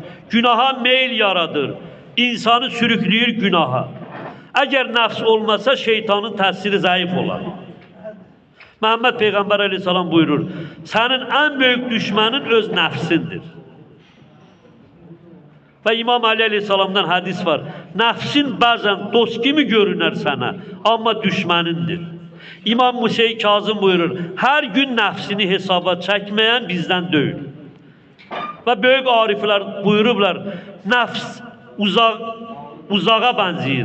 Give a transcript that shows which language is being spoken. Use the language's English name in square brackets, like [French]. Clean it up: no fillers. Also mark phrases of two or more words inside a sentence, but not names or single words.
[Azerbaijani] Günaha meyl yaradır. İnsanı sürükləyir günaha. Əgər nəfs olmasa şeytanın təsiri zəif olar. Məhəmməd Peyğəmbər Aleyhisselam buyurur, sənin ən böyük düşmənin öz nəfsindir. [Turkish] Ve İmam Ali Aleyhisselam'dan hadis var. Nefsin bazen dost gibi görüner sana ama düşmanındır. İmam Musa Kazım buyurur. Her gün nefsini hesaba çekmeyen bizden değil. Ve büyük arifler buyururlar. Nefs uzağa benziyor.